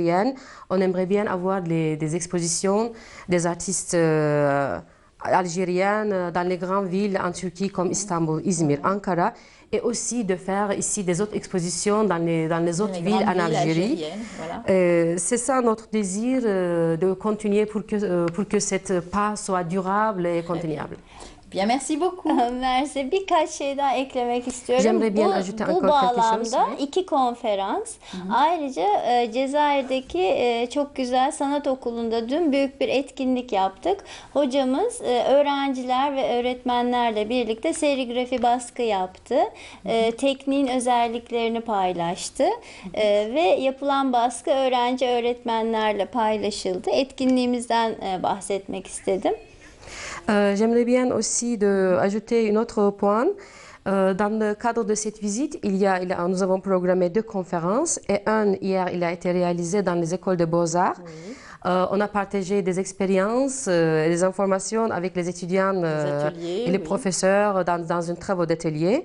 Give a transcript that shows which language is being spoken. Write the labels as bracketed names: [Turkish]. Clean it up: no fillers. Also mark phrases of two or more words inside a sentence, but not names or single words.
[French] On aimerait bien avoir des expositions des artistes algériennes dans les grandes villes en Turquie comme Istanbul, Izmir, Ankara, et aussi de faire ici des autres expositions dans les autres villes en Algérie. Voilà. C'est ça notre désir de continuer pour que cette pas soit durable et continuable. Bien, merci beaucoup. [Turkish] Mersi. Birkaç şey daha eklemek istiyorum. [French] J'aimerais bien ajouter [Turkish] bu [French] encore quelque chose. [Turkish] bağlamda 2 konferans. Ayrıca Cezayir'deki çok güzel sanat okulunda dün büyük bir etkinlik yaptık. Hocamız öğrenciler ve öğretmenlerle birlikte serigrafi baskı yaptı. Tekniğin özelliklerini paylaştı. Ve yapılan baskı öğrenci öğretmenlerle paylaşıldı. Etkinliğimizden bahsetmek istedim. [French] J'aimerais bien aussi ajouter un autre point. Dans le cadre de cette visite, nous avons programmé 2 conférences et hier, il a été réalisé dans les écoles de Beaux-Arts. Oui. On a partagé des expériences, des informations avec les étudiants et les professeurs dans un travail d'atelier.